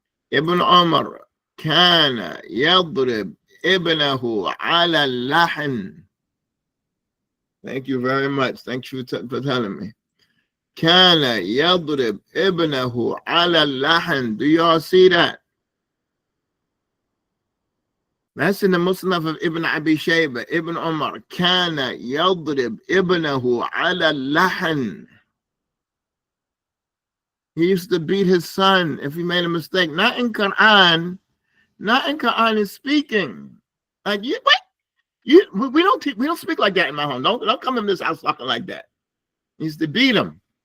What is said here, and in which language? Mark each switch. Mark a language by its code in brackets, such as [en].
[ar] Ibn Umar كان يضرب ابنه على اللحن. [en] Thank you very much. Thank you for telling me. [ar] كان يضرب ابنه على اللحن. [en] Do y'all see that? That's in the Musnad of Ibn Abi Shayba. [ar] Ibn Umar كان يضرب ابنه على اللحن. [en] He used to beat his son if he made a mistake. Not in Quran. Not in Quran is speaking. Like you, what? We don't speak like that in my home. Don't come in this house talking like that. He used to beat him.